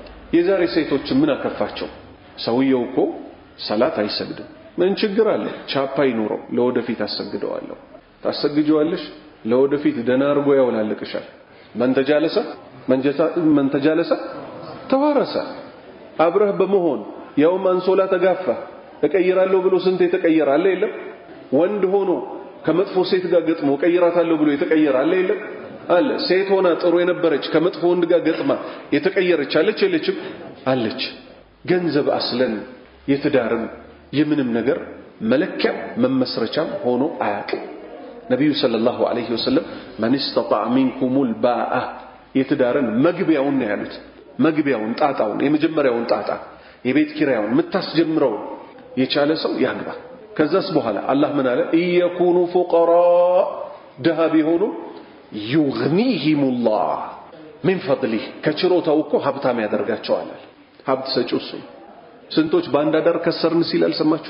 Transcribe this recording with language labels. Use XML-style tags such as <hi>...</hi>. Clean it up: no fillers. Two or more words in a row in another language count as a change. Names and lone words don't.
<am>የዛሬ ሴቶች ምን አከፋቸው? ሰውየው እኮ ሰላት አይሰግድም። ምን ችግር አለ? ቻፓ ይኖረው ለወደፊት አሰግደዋለሁ። ታሰግጂዋለሽ፣ ለወደፊት ደና አርጎ ያውላልቅሻል።</am> <ar>من تجالس</ar> <am>ተዋረሰ። አብረህ በመሆን ያውም አንሶላ ተጋፋ ተቀይራለሁ ብሎ ስንት የተቀየራለ የለም? ወንድ ሆኖ ከመጥፎ ሴት ጋር ገጥሞ ቀይራታለሁ ብሎ የተቀየራለ የለም? አለ። ሴት ሆና ጥሩ የነበረች ከመጥፎ ወንድ ጋር ገጥማ የተቀየረች አለች የለችም? አለች። ገንዘብ አስለን የትዳርም የምንም ነገር መለኪያ መመስረቻም ሆኖ አያውቅም። ነብዩ</am> <ar>صلى الله عليه وسلم</ar> <am>ማን</am> <ar>استطاع منكم الباء</ar> <am>የትዳርን መግቢያውን ነው ያሉት። መግቢያውን ጣጣውን የመጀመሪያውን ጣጣ የቤት ኪራዩን ምታስጀምረው የቻለ ሰው ያግባ። ከዛስ በኋላ አላህ ምን አለ?</am> <ar>إن يكونوا فقراء</ar> <am>ደሃ ቢሆኑ</am> <ar>يغنهم الله من فضله</ar> <am>ከችሮታው እኮ ሀብታም ያደርጋቸዋል። ሀብት ሰጪው እሱ። ስንቶች ባንዳ ዳር ከሰርን ሲል አልሰማችሁ?</am>